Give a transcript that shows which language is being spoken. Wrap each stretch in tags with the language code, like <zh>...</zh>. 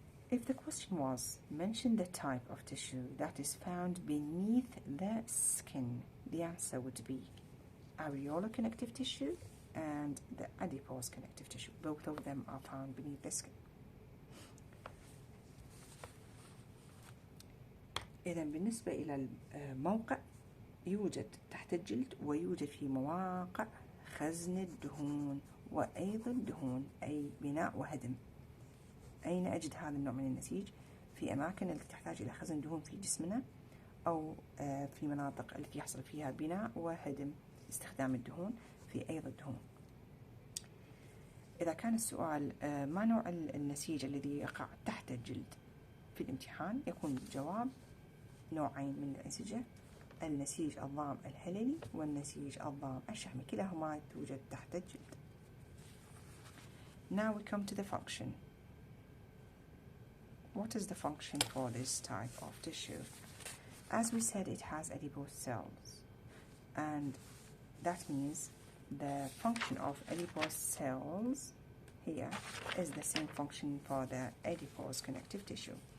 <en>If the question was, mention the type of tissue that is found beneath the skin, the answer would be areolar connective tissue and the adipose connective tissue. Both of them are found beneath the skin.</en> <ar>إذا بالنسبة إلى الموقع يوجد تحت الجلد ويوجد في مواقع خزن الدهون وأيضا الدهون أي بناء وهدم. أين أجد هذا النوع من النسيج؟ في أماكن التي تحتاج إلى خزن دهون في جسمنا أو في مناطق التي يحصل فيها بناء وهدم استخدام الدهون في أيضا الدهون. إذا كان السؤال ما نوع النسيج الذي يقع تحت الجلد في الامتحان، يكون الجواب نوعين من الأنسجة، النسيج الضام الهللي والنسيج الضام الشحمي، كلاهما توجد تحت الجلد.</ar> <en>Now we come to the function. What is the function for this type of tissue? As we said, it has adipose cells, and that means the function of adipose cells here is the same function for the adipose connective tissue.</en>